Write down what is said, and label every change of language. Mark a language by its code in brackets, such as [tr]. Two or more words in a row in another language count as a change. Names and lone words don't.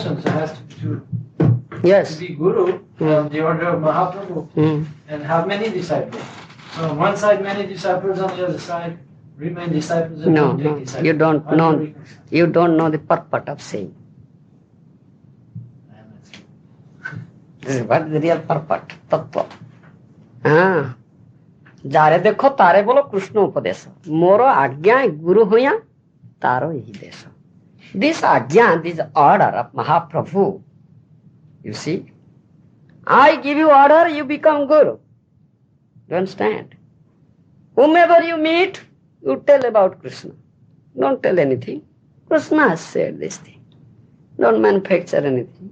[en] He has to be guru from the order of Mahaprabhu and have many disciples. So on one side many disciples, on the other side remain disciples and don't take disciples. You don't know the purport of saying. This is what the real purport, tattva. [bn] যারে দেখো তারে বোলো কৃষ্ণ উপদেশ মোরো আজ্ঞা গুরু হোয়া তারো যহি দেশ. [en] This ajna, this order of Mahaprabhu, you see, I give you order, you become guru. You understand? Whomever you meet, you tell about Krishna. Don't tell anything. Krishna has said this thing. Don't manufacture anything.